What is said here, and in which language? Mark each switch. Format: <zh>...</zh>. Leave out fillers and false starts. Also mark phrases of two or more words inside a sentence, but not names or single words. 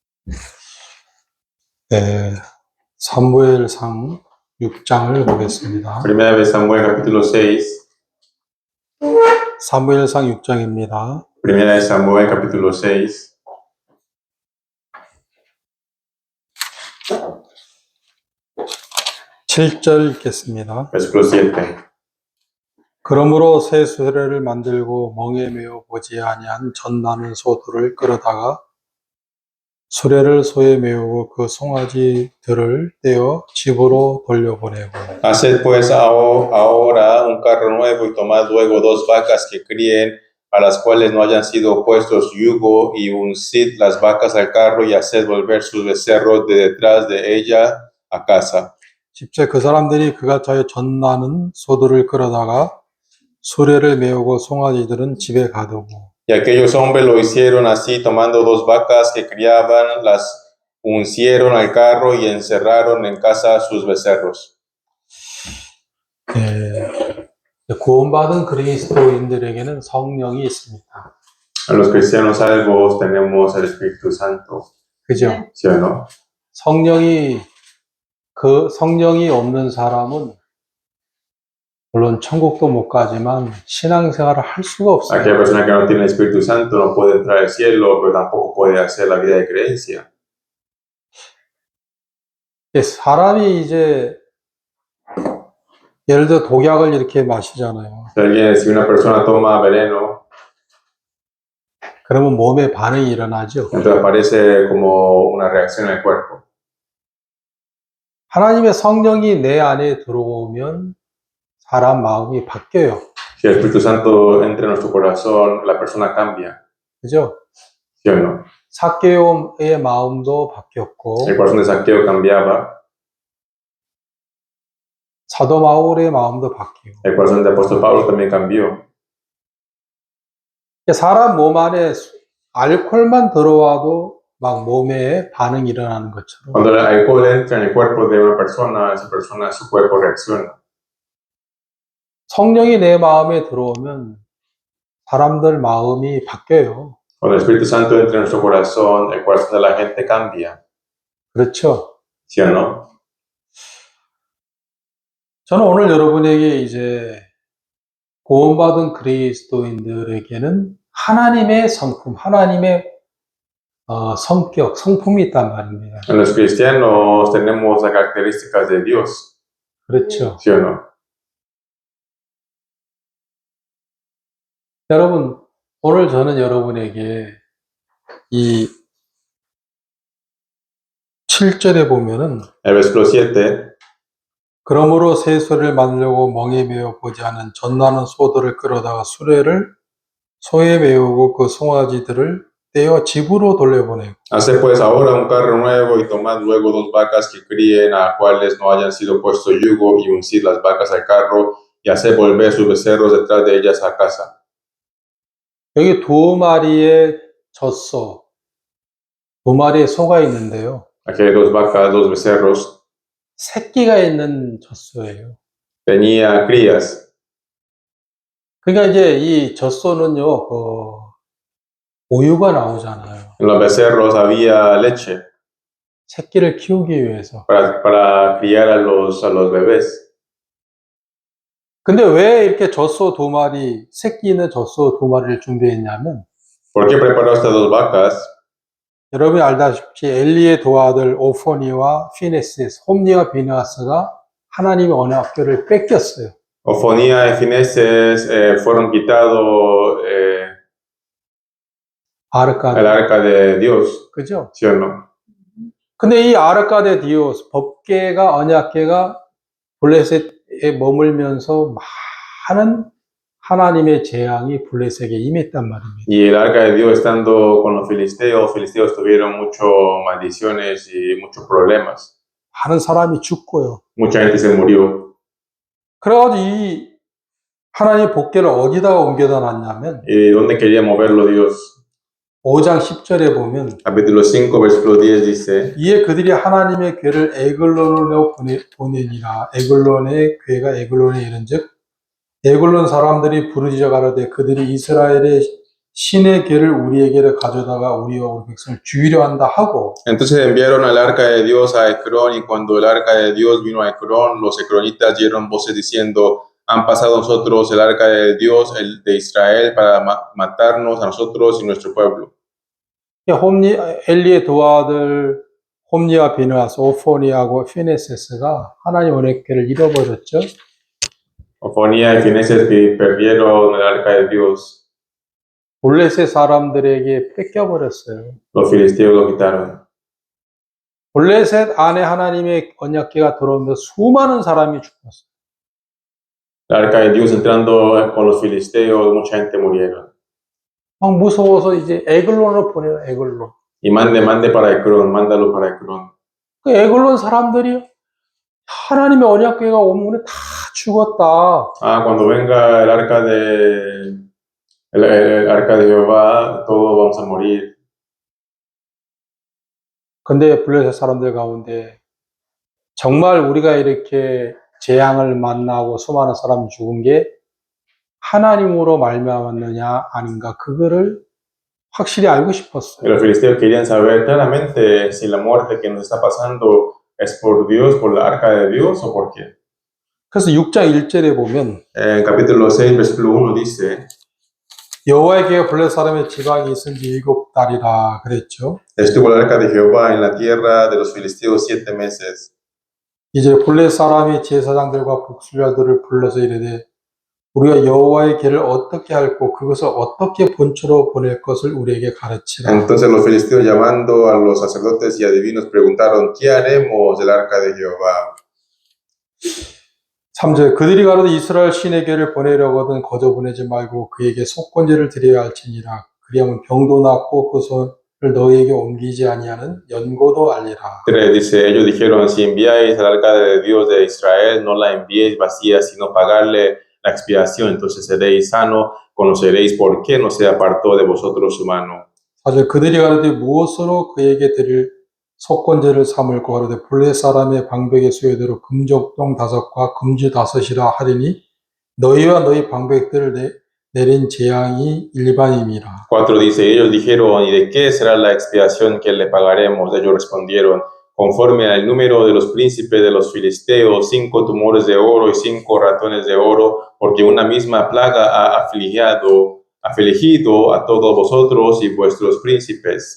<ko>네, 사무엘상 6장을 보겠습니다.</ko> <es>Primera de Samuel capítulo 6.</es> <ko>사무엘상 6장입니다.</ko> <es>Primera de Samuel capítulo 6.</es> <ko>(7절) 읽겠습니다.</ko> <es>Versículo 7.</es> <ko>그러므로 새 수레를 만들고 멍에 메어 보지 아니한 젖 나는 소들을 끌어다가 수레를 소에 메우고 그 송아지들을 떼어 집으로 돌려보내고</ko> <es>Haced pues ahora un carro nuevo y tomad luego 2 vacas que críen, a las cuales no hayan sido puestos yugo, y uncid las vacas al carro y haced volver sus becerros de detrás de ella a casa.</es> <ko>10절 그 사람들이 그가 자여 젖 나는 소들을 끌어다가 수레를 메우고 송아지들은 집에 가두고</ko> <es>Y aquellos hombres lo hicieron así, tomando 2 vacas que criaban, las uncieron al carro y encerraron en casa sus becerros.</es> <ko>구원받은 그리스도인들에게는 성령이 있습니다.</ko> <es>A los cristianos salvos tenemos el Espíritu Santo.</es> <ko>그죠?</ko> <es>¿Sí o no?</es> <ko>성령이 없는 사람은 물론 천국도 못 가지만 신앙생활을 할 수가 없어요.</ko> <es>Aquella persona que no tiene el Espíritu Santo no puede entrar al cielo, pero tampoco puede hacer la vida de creencia.</es> <ko>사람이 이제 예를 들어 독약을 이렇게 마시잖아요.</ko> <es>Si una persona toma veneno,</es> <ko>그러면 몸에 반응이 일어나죠.</ko> <es>entonces aparece como una reacción en el cuerpo.</es> <ko>하나님의 성령이 내 안에 들어오면 사람 마음이 바뀌어요.</ko> <es>Si el Espíritu Santo entra en nuestro corazón, la persona cambia.</es> <ko>그죠?</ko> <es>¿Sí o no?</es> <ko>삭개오의 마음도 바뀌었고</ko> <es>El corazón de Saqueo cambiaba,</es> <ko>사도 바울의 마음도 바뀌고</ko> <es>el corazón del apóstol Pablo también cambió.</es> <ko>사람 몸 안에 알코올만 들어와도 막 몸에 반응이 일어나는 것처럼</ko> <es>Cuando el alcohol entra en el cuerpo de una persona, su cuerpo reacciona.</es> <ko>성령이 내 마음에 들어오면 사람들 마음이 바뀌어요.</ko> <es>Cuando el Espíritu Santo entra en nuestro corazón, el corazón de la gente cambia.</es> <ko>그렇죠?</ko> <es>¿Sí o no?</es> <ko>저는 오늘 여러분에게 이제 구원받은 그리스도인들에게는 하나님의 성품, 하나님의 성격, 성품이 있단 말입니다.</ko> <es>En los cristianos tenemos las características de Dios.</es> <ko>그렇죠?</ko> <es>¿Sí o no?</es> <ko>여러분, 오늘 저는 여러분에게 이 7절에 보면은</ko> <es>El versículo 7.</es> <ko>그러므로 새 수레를 만들려고 멍에 메어 보지 않은 젖 나는 소들을 끌어다가 소에 메우고 그 송아지들을 떼어 집으로 돌려보내고</ko> <es>Haced pues ahora un carro nuevo y tomad luego 2 vacas que críen, a las cuales no hayan sido puesto yugo, y uncid las vacas al carro y haced volver sus becerros detrás de ellas a casa.</es> <ko>여기 2마리의 젖소, 2마리의 소가 있는데요.</ko> <es>Aquí hay 2 vacas, 2 becerros.</es> <ko>새끼가 있는 젖소예요.</ko> <es>Tenía crías.</es> <ko>그러니까 이제 이 젖소는요, 우유가 나오잖아요.</ko> <es>En los becerros había leche</es> <ko>새끼를 키우기 위해서.</ko> <es>para criar a los bebés.</es> <ko>근데 왜 이렇게 젖소 2마리, 새끼 있는 젖소 2마리를 준비했냐면,</ko> <es>¿Por qué preparó estas 2 vacas?</es> <ko>여러분이 알다시피 엘리의 두 아들 오포니와 피네스, 홈니와 비느하스가 하나님의 언약궤를 뺏겼어요.</ko> <es>Ofonía y Fineses fueron quitados el arca de Dios.</es> <ko>그죠?</ko> <es>¿Sí o no?</es> <ko>근데 이</ko> <es>arca de Dios,</es> <ko>법궤가, 언약궤가 블레셋에 머물면서 많은 하나님의 재앙이 블레셋에게 임했단 말입니다.</ko> <es>Y el arca de Dios estando con los filisteos tuvieron muchas maldiciones y muchos problemas.</es> <ko>많은 사람이 죽고요.</ko> <es>Mucha gente se murió.</es> <ko>그래가지고 이 하나님의 법궤를 어디다가 옮겨다 놨냐면,</ko> <es>¿Y dónde quería moverlo Dios?</es> <ko>5장 10절에 보면,</ko> <es>Capítulo 5, versículo 10 dice:</es> <ko>이에 그들이 하나님의 궤를 에글론으로 보내니라. 에글론의 궤가 에글론에 이른즉 에글론 사람들이 부르짖어 가로되 그들이 이스라엘의 신의 계를 우리에게를 가져다가 우리와 우리 백성을 주의려 한다 하고</ko> <es>Entonces enviaron al arca de Dios a Ecrón, y cuando el arca de Dios vino a Ecrón, los ecronitas dieron voces diciendo: han pasado nosotros el arca de Dios, el de Israel, para matarnos a nosotros y nuestro pueblo.</es> <ko>엘리의 두 아들 홈니와 비느하스, 오포니하고 피네세스가 하나님 언약궤를 잃어버렸죠.</ko> <es>Ofonía y Fineses perdieron el arca de Dios.</es> <ko>블레셋 사람들에게 뺏겨버렸어요.</ko> <es>Los filisteos lo quitaron.</es> <ko>블레셋 안에 하나님의 언약궤가 들어오면서 수많은 사람이 죽었어요.</ko> <es>El arca de Dios entrando con los filisteos, mucha gente murieron.</es> <ko>막 무서워서 이제 에글론으로 보내요. 에글론.</ko> <es>Y mande para Ecrón, mándalo para Ecrón.</es> <ko>그 에글론 사람들이 하나님의 언약궤가 오면 다 죽었다.</ko> <es>Cuando venga el arca de Jehová, todos vamos a morir.</es> <ko>근데 블레셋 사람들 가운데 정말 우리가 이렇게 재앙을 만나고 수많은 사람이 죽은 게 하나님으로 말미암았느냐 아닌가 그거를 확실히 알고 싶었어요.</ko> <es>Los filisteos querían saber claramente si la muerte que nos está pasando es por Dios, por la arca de Dios, o por qué.</es> <ko>그래서 6장 1절에 보면</ko> <es>En capítulo 6, versículo 1 dice:</es> <ko>여호와의 궤가 블레셋 사람의 지방에 있은 지 7달이라 그랬죠.</ko> <es>estuvo el arca de Jehová en la tierra de los filisteos 7 meses.</es> <ko>이제 블레셋 사람이 제사장들과 복술자들을 불러서 이르되 우리가 여호와의 궤를 어떻게 할고 그것을 어떻게 본처로 보낼 것을 우리에게 가르치라.</ko> <es>Entonces los filisteos, llamando a los sacerdotes y adivinos, preguntaron: ¿qué haremos del arca de Jehová?</es> <ko>3절 그들이 가로되 이스라엘 신의 궤를 보내려거든 거저 보내지 말고 그에게 속건제를 드려야 할지니라. 그리하면 병도 낫고 그 손을 너희에게 옮기지 아니하는 연고도 알리라.</ko> <es>3 dice: ellos dijeron: si enviáis al arca de Dios de Israel, no la enviéis vacía, sino pagarle la expiación, entonces seréis sano, conoceréis por qué no se apartó de vosotros su mano.</es> <ko>4절 그들이 가로되 무엇으로 그에게 드릴 속건제를 삼을고 하로되 블레셋 사람의 방백의 수요대로 금족동 5과 금주 5이라 하리니 너희와 너희 방백들을 내린 재앙이 일반임이라.</ko> <es>4 dice: ellos dijeron: ¿y de qué será la expiación que le pagaremos? Ellos respondieron: conforme al número de los príncipes de los filisteos, 5 tumores de oro y 5 ratones de oro, porque una misma plaga ha afligido a todos vosotros y vuestros príncipes.</es>